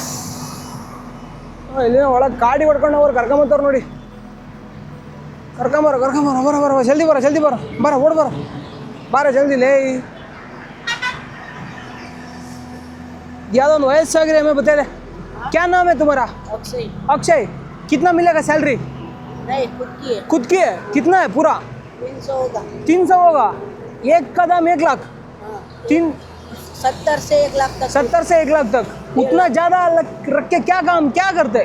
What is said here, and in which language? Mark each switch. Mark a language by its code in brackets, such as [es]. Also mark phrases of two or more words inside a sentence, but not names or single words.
[kn] ಇಲ್ಲಿನ ಒಳಗೆ ಕಾಡಿ ಹೊಡ್ಕೊಂಡು ಅವ್ರು ಕರ್ಕೊಂಬತ್ತವ್ರು ನೋಡಿ. ಕರ್ಕೊಂಬರ ಜಲ್ದಿ ಬರ ಓಡ್ ಬಾರ ಜಲ್ದಿ ಲೇ. ಯಾವುದೋ ಒಂದು ವಯಸ್ಸಾಗಿರೋ ಎಮ್ಮೆ ಬತ್ತಾಯಿದೆ. [hi] क्या नाम है तुम्हारा? अक्षय. कितना मिलेगा सैलरी? नहीं, खुद की है. कितना है पूरा? 300 होगा. 300 होगा. एक कदम 1 लाख. 70 से 1 लाख तक. 70 से 1 लाख तक. उतना ज़्यादा रख के क्या करते?